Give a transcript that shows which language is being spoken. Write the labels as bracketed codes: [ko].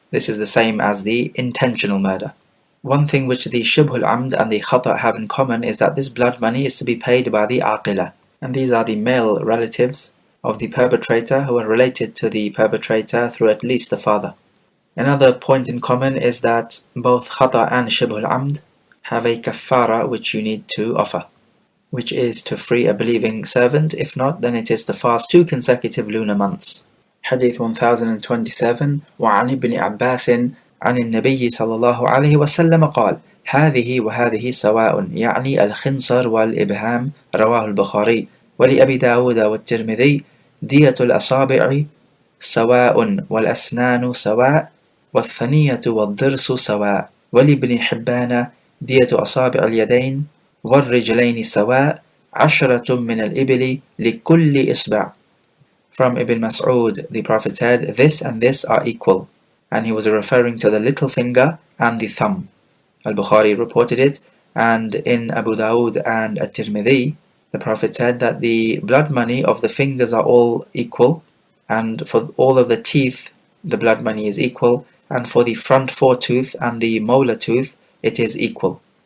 [en] This is the same as the intentional murder. One thing which the shibhul amd and the khata have in common is that this blood money is to be paid by the aqila, and these are the male relatives of the perpetrator who are related to the perpetrator through at least the father. Another point in common is that both khata and shibhul amd have a kaffara which you need to offer, which is to free a believing servant. If not, then it is to fast 2 consecutive lunar months. [ar] Hadith 1027 وعن ابن عباس عن النبي صلى الله عليه وسلم قال هذه وهذه سواء يعني الخنصر والإبهام رواه البخاري ولأبي داود والترمذي دية الأصابع سواء والأسنان سواء والثنية والضرس سواء ولابن حبان دية أصابع اليدين والرجلين سواء 10 من الإبل لكل إصبع. [en] From Ibn Mas'ud, the Prophet said, this and this are equal, and he was referring to the little finger and the thumb. Al-Bukhari reported it, and in Abu Dawood and At-Tirmidhi, the Prophet said that the blood money of the fingers are all equal, and for all of the teeth, the blood money is equal, and for the front foretooth and the molar tooth, it is equal.